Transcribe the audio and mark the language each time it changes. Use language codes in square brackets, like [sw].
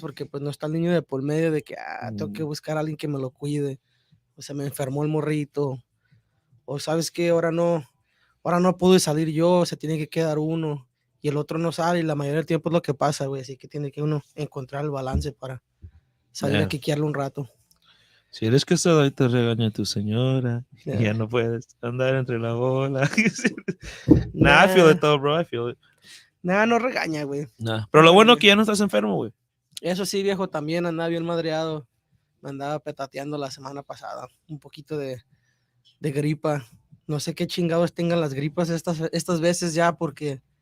[es] Porque pues no está el niño de por medio de que, tengo que buscar a alguien que me lo cuide, o se me enfermó el morrito, o sabes qué, ahora no pude salir yo, se tiene que quedar uno, y el otro no sale, y la mayoría del tiempo es lo que pasa, güey, así que tiene que uno encontrar el balance para salir a [en] Yeah. [es] quiquearle un rato. Si eres casado y te regaña tu señora, [en] Yeah. [es] ya no puedes andar entre la bola. [en] Nah, I feel it though, bro. I feel it. [es] Nah, no regaña, güey. [en] Nah. [es] Pero lo bueno es que ya no estás enfermo, güey. Eso sí, viejo, también andaba bien madreado. Me andaba petateando la semana pasada. Un poquito de gripa. No sé qué chingados tengan las gripas estas veces ya, porque